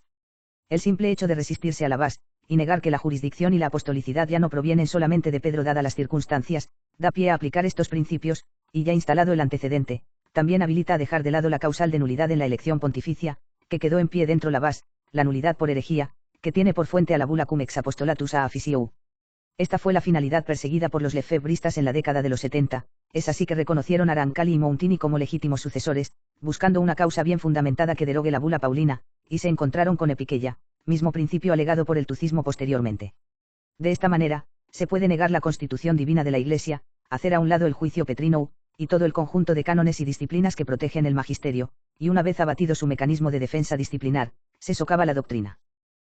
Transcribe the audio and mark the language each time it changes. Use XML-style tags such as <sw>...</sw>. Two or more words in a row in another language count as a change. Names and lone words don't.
<es>El simple hecho de resistirse a la vas, y negar que la jurisdicción y la apostolicidad ya no provienen solamente de Pedro dadas las circunstancias, da pie a aplicar estos principios, y ya instalado el antecedente, también habilita a dejar de lado la causal de nulidad en la elección pontificia, que quedó en pie dentro la vas, la nulidad por herejía, que tiene por fuente a la bula cum ex apostolatus a officiou. Esta fue la finalidad perseguida por los lefebristas en la década de los 70, es así que reconocieron a Arancali y Mountini como legítimos sucesores, buscando una causa bien fundamentada que derogue la bula paulina, y se encontraron con Epiqueia, mismo principio alegado por el tucismo posteriormente. De esta manera, se puede negar la constitución divina de la Iglesia, hacer a un lado el juicio petrino, y todo el conjunto de cánones y disciplinas que protegen el magisterio, y una vez abatido su mecanismo de defensa disciplinar, se socava la doctrina.</es>